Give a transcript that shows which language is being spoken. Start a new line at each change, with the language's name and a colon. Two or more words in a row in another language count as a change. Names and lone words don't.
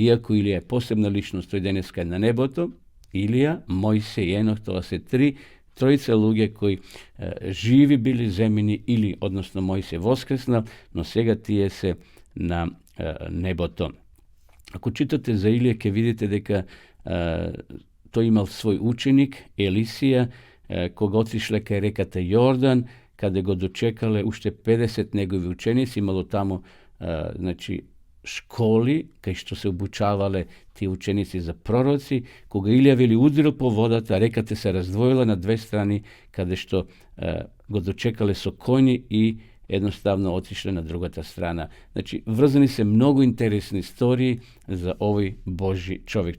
Macedonian: Иако Илија е посебна личност, тој денеска е на небото, Илија, Мојсе и Енох, тоа се тројца луѓе кои живи били земени, или, односно, Мојсе воскреснал, но сега тие се на небото. Ако читате за Илија, ќе видите дека тој имал свој ученик, Елисија, кога отишле кај реката Јордан, каде го дочекале уште 50 негови ученици, имало таму, значи, школи, каде што се обучувале тие ученици за пророци, кога Илија вели удрил по водата, река те се раздвојила на две страни, када што го дочекале су коњи и едноставно отишле на другата страна. Значи, врзани се многу интересни истории за овај Божји човјек.